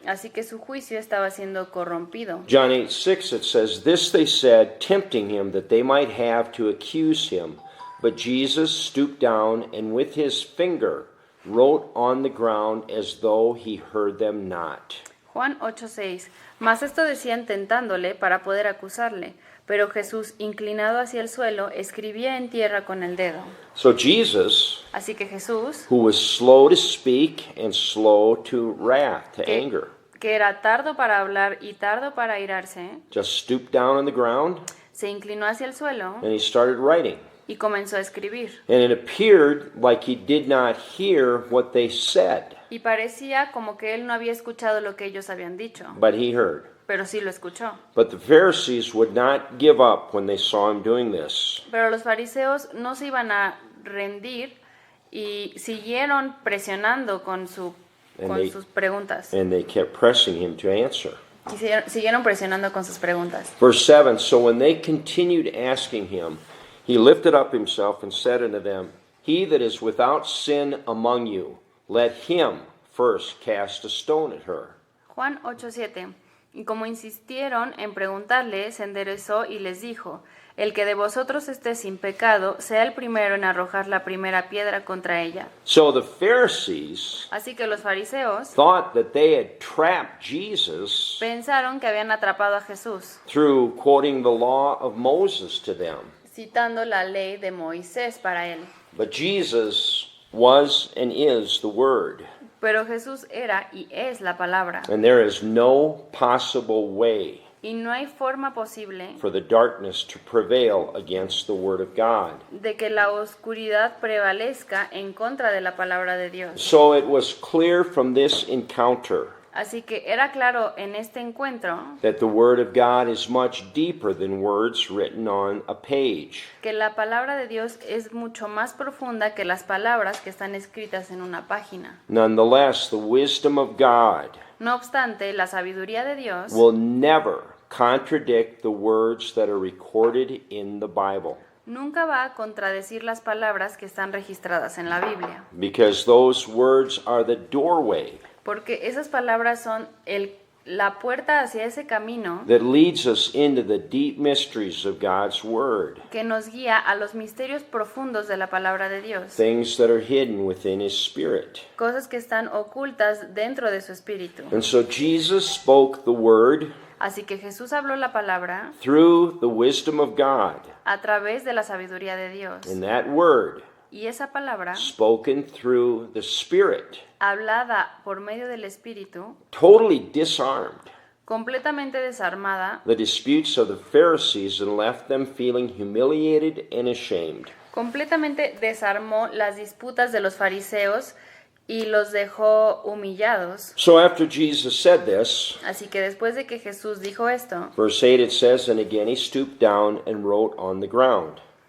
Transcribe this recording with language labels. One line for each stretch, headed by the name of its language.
Spanish: Así que su juicio estaba siendo corrompido.
English: John 8:6 it says, "This they said, tempting him that they might have to accuse him. But Jesus stooped down and with his finger wrote on the ground as though he heard them not."
Spanish: Juan 8:6. Mas esto decían tentándole para poder acusarle. Pero Jesús, inclinado hacia el suelo, escribía en tierra con el dedo.
English: So Jesus,
Spanish: Así que Jesús,
English: who was slow to speak and slow to wrath, to
Spanish: que,
English: anger,
Spanish: que era tardo para hablar y tardo para airarse,
English: just stooped down on the ground
Spanish: se inclinó hacia el suelo
English: and he started writing.
Spanish: y comenzó a escribir.
English: And it appeared like he did not hear what they said,
Spanish: Y parecía como que él no había escuchado lo que ellos habían dicho,
English: but he heard.
Spanish: pero sí lo escuchó.
English: But the Pharisees would not give up when they saw him doing this.
Spanish: Pero los fariseos no se iban a rendir y siguieron presionando con sus preguntas.
English: And they kept pressing him to answer.
Spanish: Siguieron presionando con sus preguntas.
English: Verse 7, "So when they continued asking him, he lifted up himself and said unto them, He that is without sin among you, let him first cast a stone at her."
Spanish: Juan 8:7. Y como insistieron en preguntarle, se enderezó y les dijo: El que de vosotros esté sin pecado, sea el primero en arrojar la primera piedra contra ella.
English: So the Pharisees
Spanish: Así que los fariseos
English: thought that they had trapped Jesus
Spanish: pensaron que habían atrapado a Jesús,
English: through quoting the law of Moses to them.
Spanish: citando la ley de Moisés para él.
English: But Jesus was and is the Word.
Spanish: Pero Jesús era y es la palabra.
English: And there is no possible way
Spanish: Y no hay forma posible
English: for the darkness to prevail against the Word of God.
Spanish: de que la oscuridad prevalezca en contra de la palabra de Dios.
English: So it was clear from this encounter
Spanish: Así que era claro en este encuentro
English: that the Word of God is much deeper than words written on a page.
Spanish: que la palabra de Dios es mucho más profunda que las palabras que están escritas en una página.
English: Nonetheless, the wisdom of God
Spanish: No obstante, la sabiduría de Dios
English: will never contradict the words that are recorded in the Bible,
Spanish: nunca va a contradecir las palabras que están registradas en la Biblia,
English: because those words are the doorway
Spanish: porque esas palabras son la puerta hacia ese camino
English: that leads us into the deep mysteries of God's Word,
Spanish: que nos guía a los misterios profundos de la palabra de Dios,
English: things that are hidden within His Spirit.
Spanish: cosas que están ocultas dentro de su espíritu.
English: And so Jesus spoke the Word
Spanish: Así que Jesús habló la palabra
English: through the wisdom of God,
Spanish: a través de la sabiduría de Dios.
English: and that Word
Spanish: Y esa palabra,
English: spoken through the Spirit,
Spanish: hablada por medio del Espíritu,
English: totally disarmed
Spanish: completamente desarmada,
English: the disputes of the Pharisees and left them feeling humiliated and ashamed.
Spanish: completamente desarmó las disputas de los fariseos y los dejó humillados.
English: So after Jesus said this,
Spanish: Así que después de que Jesús dijo esto,
English: verse 8 it says, and again he stooped down and wrote on the ground.